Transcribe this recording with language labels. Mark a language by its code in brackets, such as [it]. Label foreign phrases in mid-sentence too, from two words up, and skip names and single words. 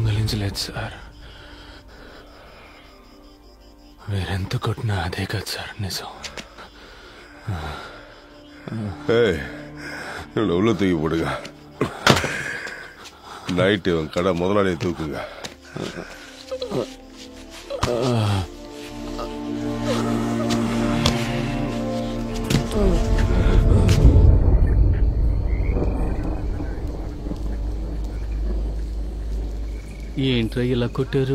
[te] తప్పించలేదు సార్. వేరెంత కొట్టినా అదే కదా సార్ నిజం. [ta] உள்ள தூக்கி போடுங்க. நைட்டு கடை முதலாளியை தூக்குங்க. [te] ఏంట్రా ఇలా కొట్టారు?